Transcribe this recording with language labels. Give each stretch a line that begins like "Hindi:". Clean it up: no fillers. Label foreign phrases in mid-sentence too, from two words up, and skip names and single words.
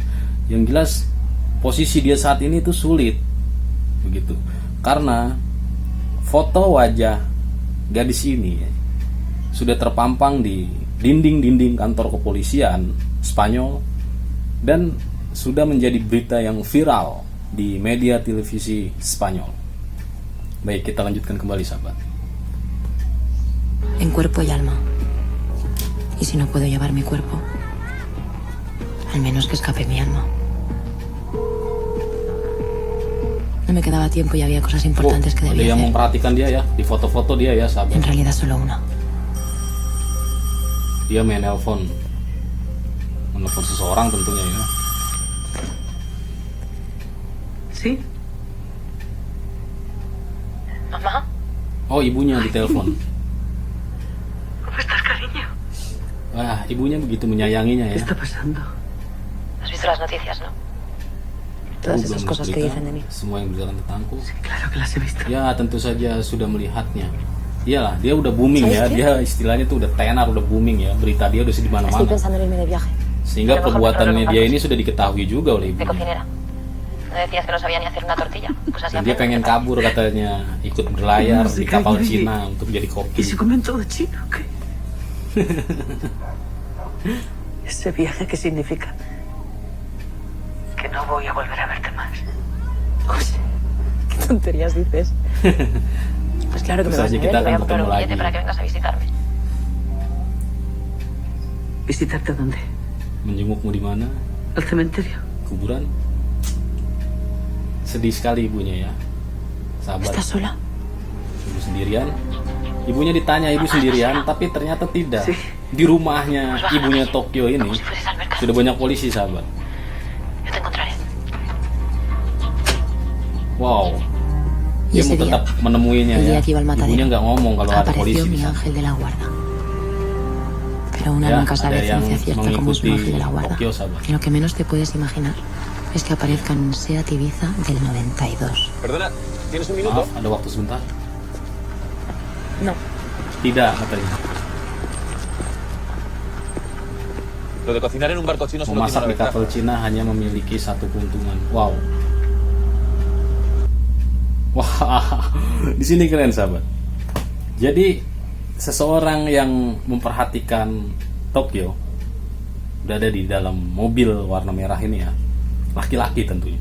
Indonesian: Yang jelas posisi dia saat ini itu sulit begitu, karena foto wajah gadis ini sudah terpampang di dinding-dinding kantor kepolisian Spanyol dan sudah menjadi berita yang viral di media televisi Spanyol. Baik, kita lanjutkan kembali sahabat.
Spanish: En cuerpo y alma. Y si no puedo llevar mi cuerpo, al menos que escape mi alma. No me quedaba tiempo y había cosas importantes que
Indonesian: Ada
Spanish: debía
Indonesian: yang
Spanish: hacer.
Indonesian: memperhatikan dia ya, di foto-foto dia ya sahabat.
Spanish: En realidad solo una.
Indonesian: Dia menelpon seseorang tentunya ya.
Spanish: ¿Sí? ¿Mamá?
Indonesian: Oh, ibunya ditelepon.
Spanish: ¿Cómo estás, cariño?
Indonesian: Wah, ibunya begitu menyayanginya
Spanish: ¿Qué
Indonesian: ya.
Spanish: está pasando? ¿Has visto las noticias, no?
Indonesian: Aku
Spanish: Todas esas
Indonesian: belum
Spanish: cosas que
Indonesian: berita,
Spanish: dicen de mí.
Indonesian: semua yang berjalan tentangku.
Spanish: Sí, claro que las he visto.
Indonesian: Ya tentu saja sudah melihatnya. Iyalah, dia udah booming ya.
Spanish: Sabes qué?
Indonesian: Dia istilahnya tuh udah tenar, udah booming ya. Berita dia udah di
Spanish: Estoy
Indonesian: mana-mana.
Spanish: pensando en irme de viaje.
Indonesian: Sehingga
Spanish: Pero mejor
Indonesian: perbuatannya
Spanish: controlar
Indonesian: dia
Spanish: los
Indonesian: ini sudah diketahui juga oleh
Spanish: De
Indonesian: ibunya.
Spanish: cocinera. ¿No decías que no sabía ni hacer una tortilla? Pues así
Indonesian: Dan dia
Spanish: aprendo.
Indonesian: pengen kabur katanya, ikut berlayar
Spanish: No sé,
Indonesian: di kapal kayak gini. Cina untuk jadi
Spanish: ¿Y
Indonesian: koki.
Spanish: si comen todo chino o qué? ¿Ese viaje qué significa? Que no voy a volver a verte más. José, ¿qué tonterías dices? Pues claro que me Pues vas a así ver
Indonesian: kita
Spanish: y voy a
Indonesian: akan
Spanish: comprar un
Indonesian: bertemu
Spanish: billete
Indonesian: lagi.
Spanish: para que vengas a visitarme. ¿Visitarte dónde?
Indonesian: Menjengukmu di mana?
Spanish: ¿Al cementerio?
Indonesian: Kuburan? Sedih sekali ibunya ya. Sahabat.
Spanish: ¿Estás sola?
Indonesian: Ibu sendirian. Ibunya ditanya ibu sendirian, tapi ternyata tidak.
Spanish: Sí.
Indonesian: Di rumahnya ibunya Tokyo ini
Spanish: Como si fueses al mercado.
Indonesian: sudah banyak polisi sahabat.
Spanish: Yo te encontraré. Wow. Y
Indonesian: Dia
Spanish: ese
Indonesian: mau
Spanish: día,
Indonesian: tetap menemuinya
Spanish: el
Indonesian: ya.
Spanish: día que iba al matadero,
Indonesian: Ibunya nggak ngomong kalau ada
Spanish: apareció
Indonesian: polisi di
Spanish: mi
Indonesian: sana.
Spanish: ángel de la guarda. Pero una
Indonesian: Ya,
Spanish: nunca
Indonesian: ada
Spanish: sabe
Indonesian: yang
Spanish: ciencia cierta cómo es un
Indonesian: mengikuti
Spanish: ángel de la guarda.
Indonesian: Tokyo, sahabat.
Spanish: Y lo que menos te puedes imaginar es que aparezca en un Seat Ibiza del 92. Perdona, ¿tienes un minuto?
Indonesian: Maaf, ada waktu sebentar.
Spanish: No.
Indonesian: Tidak katanya.
Spanish: Lo de cocinar en un barco chino solo tiene
Indonesian: Memasak
Spanish: una
Indonesian: di kapal
Spanish: ventaja.
Indonesian: Cina hanya memiliki satu keuntungan. Wow. Wah, di sini keren sahabat. Jadi seseorang yang memperhatikan Tokyo berada di dalam mobil warna merah ini ya, laki-laki tentunya.